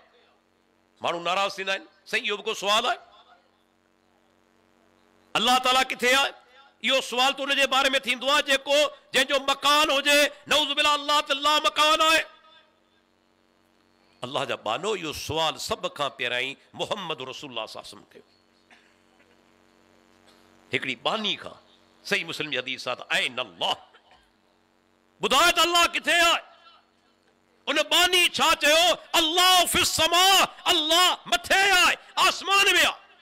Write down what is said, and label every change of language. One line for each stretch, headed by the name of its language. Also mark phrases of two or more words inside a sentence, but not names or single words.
Sindhi: माण्हू नाराज़ थींदा आहिनि, सही, इहो बि को सुवाल आहे। अल्लाह ताला किथे आहे, इहो सुवाल त उनजे बारे में थींदो आहे जेको जंहिंजो मकान हुजे,
Arabic: نعوذ بالله
Sindhi: अल्लाह त ला मकान आहे। अल्लाह जा बानो इहो सुवाल सभ खां पहिरियां मुहम्मद रसूलुल्लाह
Arabic: صلى الله عليه وسلم
Sindhi: कयो। हिकिड़ी बानी खां सही मुस्लिम जी हदीस आहे त
Arabic: أين الله,
Sindhi: ॿुधाए त अल्लाह किथे आहे। उन बानी छा चयो?
Arabic: الله في السماء,
Sindhi: अल्लाह मथे आहे, आसमान में आहे।